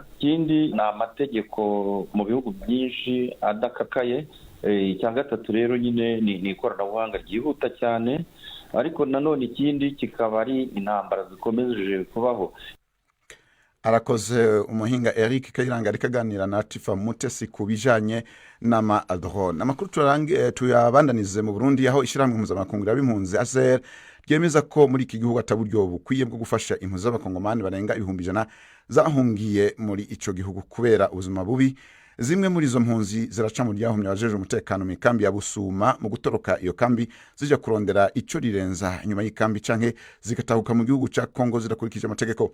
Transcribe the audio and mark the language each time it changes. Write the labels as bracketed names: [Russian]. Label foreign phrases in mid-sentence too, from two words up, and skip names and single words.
[Kinyarwanda] Ikindi ni amategeko mu bihugu byinshi adakakaye. Icya gatatu rero nyine ni ikoranabuhanga ryihuta cyane, ariko nanone ikindi kikaba ari intambara zikomeje kubaho. [Rundi] Arakoze umuhinga Eric Kayiranga ari kaganira na Tifa Mutesi ku bijanye n'amadrone. Amakuru tuyabandanize mu Burundi aho ishyirahamwe mpuzamakungu y'abimpunzi ASER ryemeza ko muri iki gihugu ataburyo bukwiye bwo gufasha impunzi z'abakongomani barenga 100,000 zahungiye muri ico gihugu kubera ubuzima bubi. Zimwe muri izo mpunzi ziraca mu ryahumye abajeje umutekano mu kambi ya Busuma mu gutoroka iyo kambi zija kurondera ico rirenza nyuma y'ikambi canke zigatahuka mu gihugu ca Kongo zirakurikije amategeko.